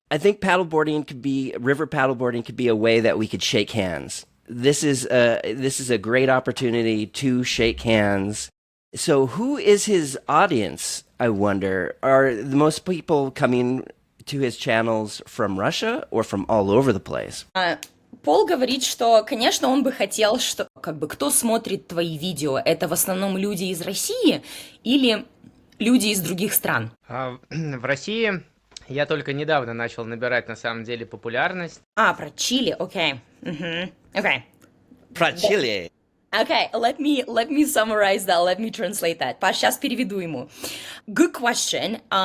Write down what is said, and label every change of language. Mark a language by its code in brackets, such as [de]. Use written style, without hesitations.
[en] I think river paddleboarding could be a way that we could shake hands. This is a great opportunity to shake hands. So who is his audience, I wonder? Are the most people coming to his channels from Russia or from all over the place? [ru] Пол говорит, что, конечно, он бы хотел, что кто смотрит твои видео, это в основном люди из России или люди из других стран? В России я только недавно начал набирать на самом деле популярность. Про Чили, окей. Okay. Про Чили. [en] Okay, let me summarize that. Let me translate that. [ru] Сейчас переведу ему. [en] Good question.